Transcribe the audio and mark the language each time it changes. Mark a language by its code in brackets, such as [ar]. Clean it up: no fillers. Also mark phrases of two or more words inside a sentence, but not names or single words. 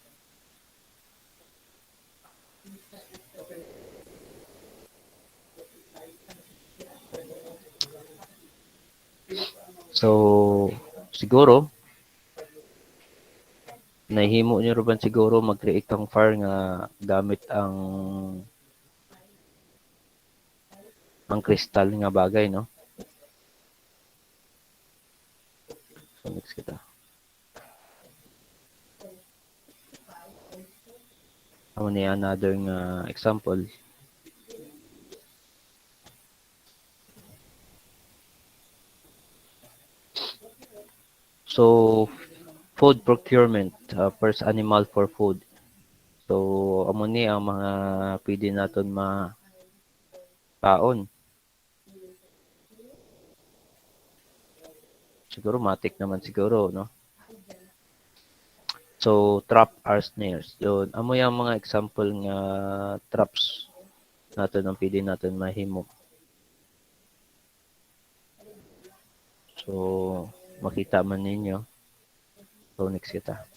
[hil] So, siguro, nahimo niyo rin siguro mag-create kang fire nga gamit ang kristal nga bagay, no? So, next kita. Amo ni another nga example. [en] So, food procurement, first animal for food. [hil] So, amo ni ang mga pwede naton mapaon. Siguro matik naman siguro, no? [en] So, trap or snares. [hil] Yun, amo yung mga example nga traps natin ang pwede natin mahimo. So, makita man ninyo. So, next kita.